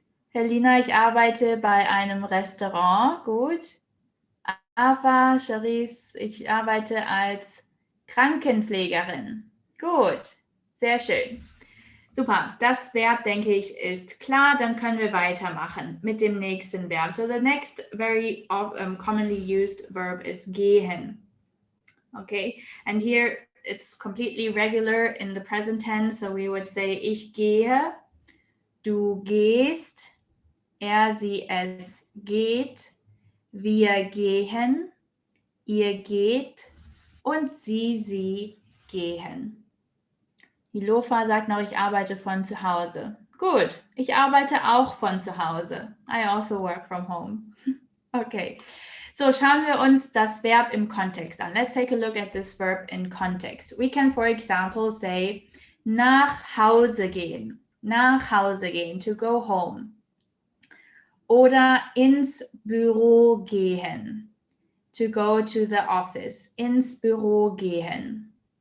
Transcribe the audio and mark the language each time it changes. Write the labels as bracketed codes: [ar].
[de] Helena, ich arbeite bei einem Restaurant. Gut. Afa, Charisse, ich arbeite als Krankenpflegerin. Gut. Sehr schön. Super. Das Verb, denke ich, ist klar. Dann können wir weitermachen mit dem nächsten Verb. [en] So the next very commonly used verb is gehen. Okay. And here it's completely regular in the present tense. So we would say [de] ich gehe, du gehst, er, sie, es geht, wir gehen, ihr geht und sie gehen. Die Lofa sagt noch, ich arbeite von zu Hause. Gut, ich arbeite auch von zu Hause. [en] I also work from home. Okay, so [de] schauen wir uns das Verb im Kontext an. [en] Let's take a look at this verb in context. We can, for example, say [de] nach Hause gehen. Nach Hause gehen, [en] to go home. [de] Oder ins Büro gehen. [en] To go to the office. [de] Ins Büro gehen.